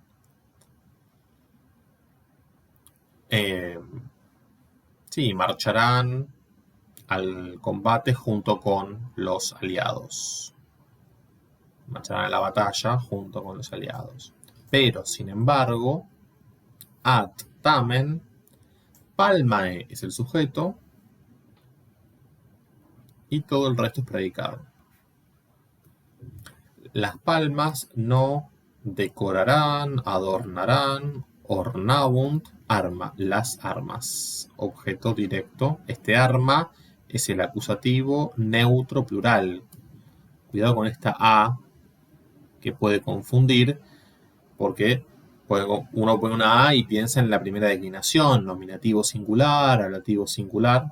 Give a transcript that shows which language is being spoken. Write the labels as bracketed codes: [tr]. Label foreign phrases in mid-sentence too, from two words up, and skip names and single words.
[es] Sí, marcharán al combate junto con los aliados. Marcharán a la batalla junto con los aliados. Pero, sin embargo, [la] ad tamen, [es] palmae es el sujeto y todo el resto es predicado. Las palmas no decorarán, adornarán, ornabunt, arma, las armas. Objeto directo. Este arma es el acusativo neutro plural. Cuidado con esta A que puede confundir porque uno pone una A y piensa en la primera declinación, nominativo singular, ablativo singular.